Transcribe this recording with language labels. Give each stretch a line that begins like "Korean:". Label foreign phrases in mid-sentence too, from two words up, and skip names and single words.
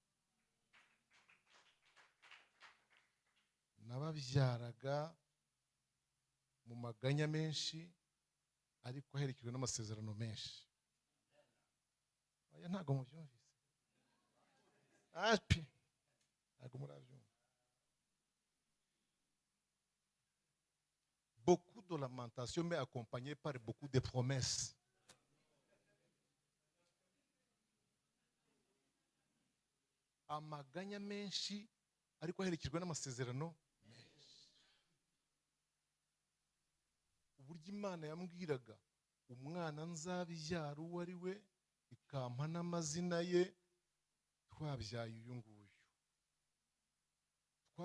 Kinyarwanda: Nababyaraga mu maganya menshi, ariko aherekejwe n'amasezerano menshi. Aya ntago mubyumvise, ntago murabyumva.
French: Beaucoup de lamentation mais accompagné par beaucoup de promesses.
Kinyarwanda: Amaganya menshi ariko aherekejwe n'amasezerano menshi. Uburyo Imana yambwiraga umwana nzabyara uwo ari we, ikampa n'amazina ye, twabyaye uyu nguyu.